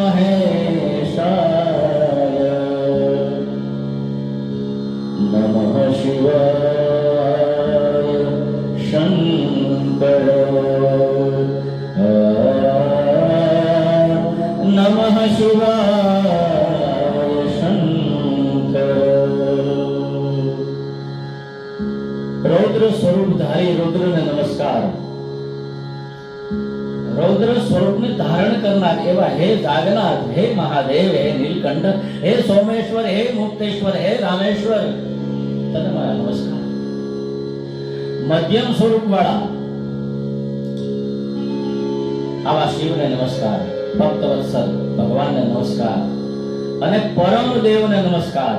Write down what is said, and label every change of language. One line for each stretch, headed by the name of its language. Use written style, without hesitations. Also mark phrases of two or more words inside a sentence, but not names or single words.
Sanskrit: महेशाय नमः शिवाय शंकर नमः शिवाय शंकर.
Gujarati: રૌદ્ર સ્વરૂપધારી રુદ્રને નમસ્કાર. रौद्र સ્વરૂપને ધારણ કરનાર એવા હે જાગનાથ, હે મહાદેવ, હે નીલકંઠ, હે સોમેશ્વર, હે મુક્તેશ્વર, હે રામેશ્વર, તને મારા નમસ્કાર. મધ્યમ સ્વરૂપ વાળા આવા શિવને નમસ્કાર, ભક્તવત્સલ ભગવાનને નમસ્કાર અને પરમ દેવને નમસ્કાર.